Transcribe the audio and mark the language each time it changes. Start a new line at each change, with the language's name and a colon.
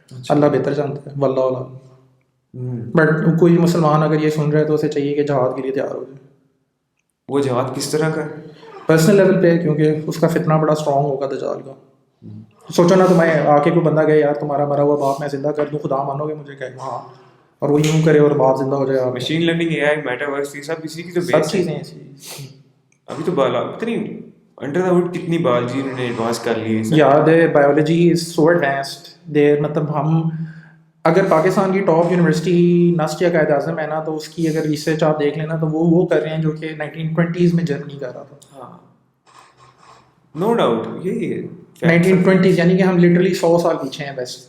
Urdu: اللہ بہتر جانتا ہے, واللہ اعلم. بٹ کوئی مسلمان اگر یہ سن رہا ہے تو اسے چاہیے کہ جہاد کے لیے تیار ہو جائے. وہ جہاد کس طرح کا؟ پرسنل لیول پہ, کیونکہ اس کا فتنہ بڑا اسٹرانگ ہوگا دجال کا. سوچو نا, تمہیں آ کے کوئی بندہ گئے یار تمہارا مرا ہوا باپ میں زندہ کر دوں, خدا مانو گے مجھے؟ کہے ہاں, اور وہ یوں کرے اور باپ زندہ ہو جائے. مشین لرننگ, اے آئی, میٹاورس, یہ سب اسی کی تو سب بیس ہے. چیزیں ایسی. ابھی تو بالا اتنی انڈر دا ہوڈ کتنی بایولوجی انہوں نے ایڈوانس کر لی ہے.
English: یاد ہے biology is so advanced there.
Urdu: مطلب ہم اگر پاکستان کی ٹاپ یونیورسٹی نسٹ یا قائد اعظم ہے نا, تو اس کی اگر ریسرچ آپ دیکھ لینا تو وہ کر رہے ہیں جو کہ 1920s میں جرمنی کر رہا تھا. ہاں نو ڈاؤٹ یہی ہے 1920s, یعنی کہ ہم لٹرلی 100 سال پیچھے ہیں بس.